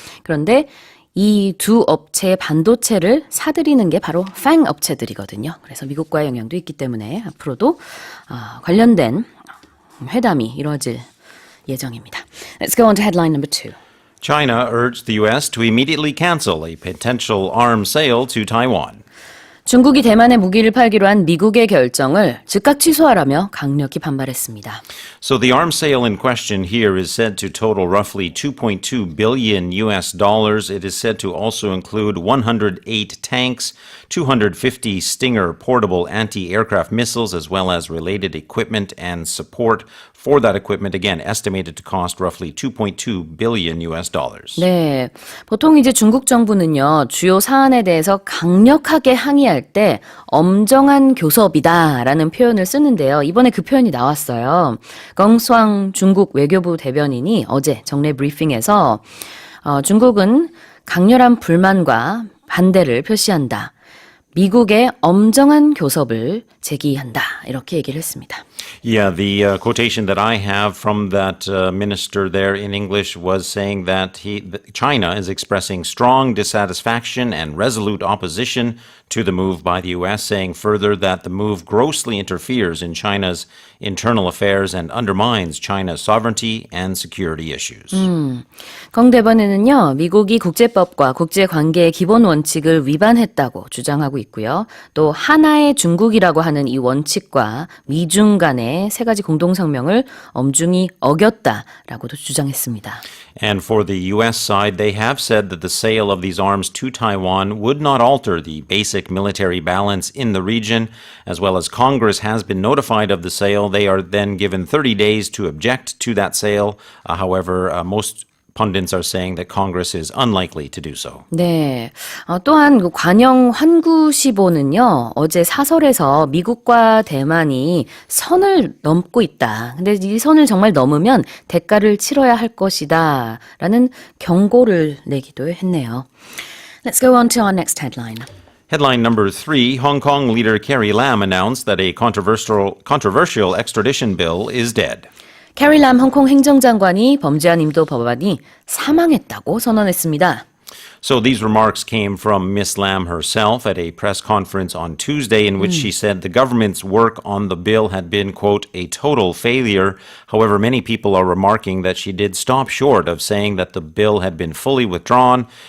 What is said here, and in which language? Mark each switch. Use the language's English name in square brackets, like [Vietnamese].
[Korean] 그런데 이 두 업체의 반도체를 사들이는 게 바로 FANG 업체들이거든요. 그래서 미국과의 영향도 있기 때문에 앞으로도 관련된 회담이 이루어질 예정입니다. [English] Let's go on to headline number 2. China urged the U.S. to immediately cancel a potential arms sale to Taiwan. [Korean] 중국이 대만에 무기를 팔기로 한 미국의 결정을 즉각 취소하라며 강력히 반발했습니다. [English] So the arms sale in question here is said to total roughly 2.2 billion US dollars. It is said to also include 108 tanks, 250 Stinger portable anti-aircraft missiles, as well as related equipment and support for that equipment, again, estimated to cost roughly 2.2 billion US dollars. [Korean] 네, 보통 이제 중국 정부는요, 주요 사안에 대해서 강력하게 항의할 때 엄정한 교섭이다라는 표현을 쓰는데요. 이번에 그 표현이 나왔어요. 耿수왕 중국 외교부 대변인이 어제 정례 브리핑에서 중국은 강렬한 불만과 반대를 표시한다. 미국의 엄정한 교섭을 제기한다. 이렇게 얘기를 했습니다. [English] Yeah, the quotation that I have from that minister there in English was saying that China is expressing strong dissatisfaction and resolute opposition to the move by the U.S., saying further that the move grossly interferes in China's internal affairs and undermines China's sovereignty and security issues. [Korean] 컹대번에는요, 미국이 국제법과 국제관계의 기본 원칙을 위반했다고 주장하고 있고요. 또 하나의 중국이라고 하는 이 원칙과 미중 간의 세 가지 공동성명을 엄중히 어겼다라고도 주장했습니다. [English] And for the U.S. side, they have said that the sale of these arms to Taiwan would not alter the basic military balance in the region. As well as Congress has been notified of the sale, they are then given 30 days to object to that sale. However, most pundits are saying that Congress is unlikely to do so. [Korean] 네. 또한 그 관영 환구시보는요, 어제 사설에서 미국과 대만이 선을 넘고 있다. 근데 이 선을 정말 넘으면 대가를 치러야 할 것이다. 라는 경고를 내기도 했네요. [English] Let's go on to our next headline. Headline number 3, Hong Kong leader Carrie Lam announced that a controversial extradition bill is dead. [Korean] 캐리 람 홍콩 행정장관이 범죄한 인도 법안이 사망했다고 선언했습니다. [English] So these remarks came from Miss Lam herself at a press conference on Tuesday in which she said the government's work on the bill had been, quote, a total failure. However, many people are remarking that she did stop short of saying that the bill had been fully withdrawn.